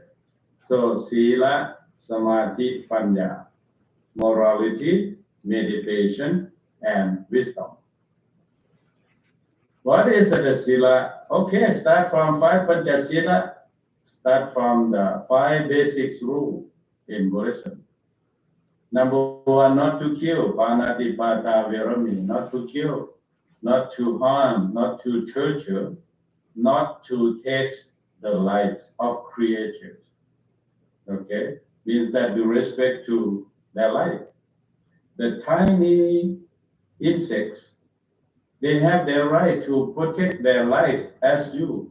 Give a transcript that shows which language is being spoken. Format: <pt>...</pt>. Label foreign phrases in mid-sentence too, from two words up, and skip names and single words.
<pi>So Sila, Samadhi, Panya,</pi> <en>morality, meditation, and wisdom. What is the Sila? Okay, start from 5 Panchasila, start from the 5 basics rule in Buddhism. Number 1, not to kill,</en> <pi>panatipata virami,</pi> <en>not to kill, not to harm, not to torture, not to take the lives of creatures. Okay, means that you respect to their life. The tiny insects, they have their right to protect their life as you.</en>